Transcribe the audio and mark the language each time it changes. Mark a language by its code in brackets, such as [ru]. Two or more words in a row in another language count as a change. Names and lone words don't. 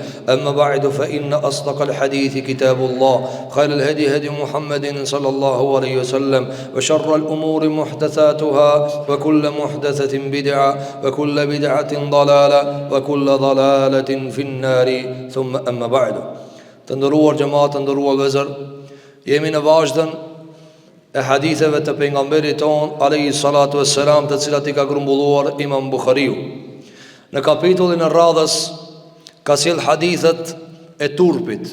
[ar] أما بعد فإن أصدق الحديث كتاب الله خير الهدي هدي محمد صلى الله عليه وسلم وشر الأمور محدثاتها وكل محدثة بدعة وكل بدعة ضلالة وكل ضلالة في النار. ثم أما بعد. [sq] Të ndëruar xhamat, të ndëruar vëllezër, jemi në vazhdën e haditheve të pejgamberit ton [ar] عليه الصلاة والسلام, [sq] të cilat I ka grumbulluar Imam Buhariu. Në kapitullin e radhës ka sjell hadithet e turpit.